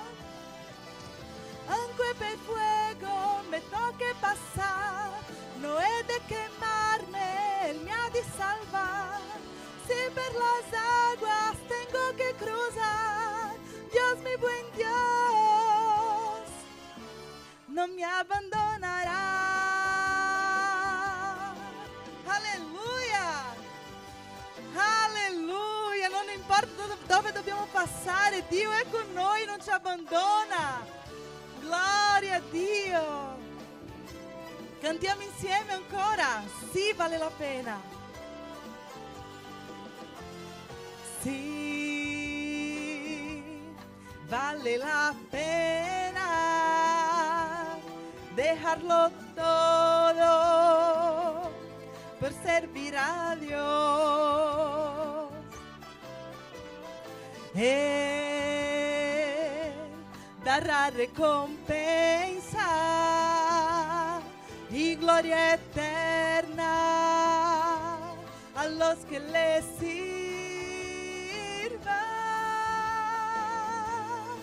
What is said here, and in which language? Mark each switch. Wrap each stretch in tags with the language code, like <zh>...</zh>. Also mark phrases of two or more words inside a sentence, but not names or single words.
<es>Aunque per fuego me toque pasar, no he de quemarme, Él me ha de salvar. Si per las aguas tengo buen Dios no me abandonará.</es> <it>Alleluia! Alleluia! Non importa dove dobbiamo passare, Dio è con noi, non ci abbandona. Gloria a Dio! Cantiamo insieme ancora. Sì, vale la pena. Sì,</it> <es>vale la pena dejarlo todo por servir a Dios. Él dará recompensa y gloria eterna a los que le sirvan.</es>